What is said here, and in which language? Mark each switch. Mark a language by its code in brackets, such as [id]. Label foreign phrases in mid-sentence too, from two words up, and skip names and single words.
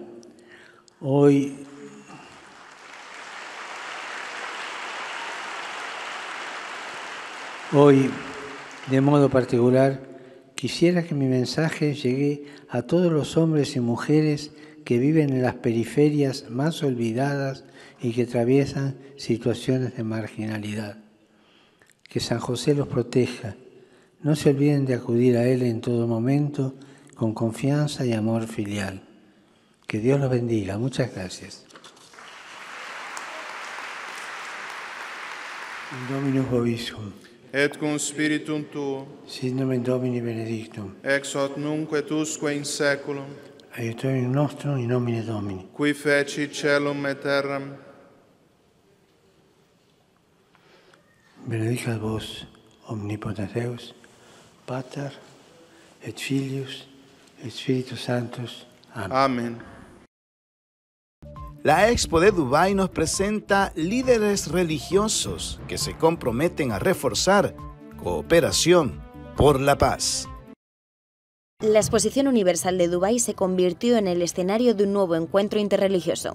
[es] Hoy de modo particular, quisiera que mi mensaje llegue a todos los hombres y mujeres que viven en las periferias más olvidadas y que atraviesan situaciones de marginalidad. Que San José los proteja. No se olviden de acudir a Él en todo momento con confianza y amor filial. Que Dios los bendiga. Muchas gracias. [la] Dominus vobiscum. Et cum spiritum tuo, Sit nomen Domini benedictum. ex hoc nunc et usque in saeculum, Aiutorium nostrum in nomine Domini. qui feci caelum et terram, Benedicat vos, omnipotens Deus, Pater, et Filius, et Spiritus Sanctus. [es] Amén. Amen. La Expo de Dubái nos presenta líderes religiosos que se comprometen a reforzar cooperación por la paz. La Exposición Universal de Dubái se convirtió en el escenario de un nuevo encuentro interreligioso.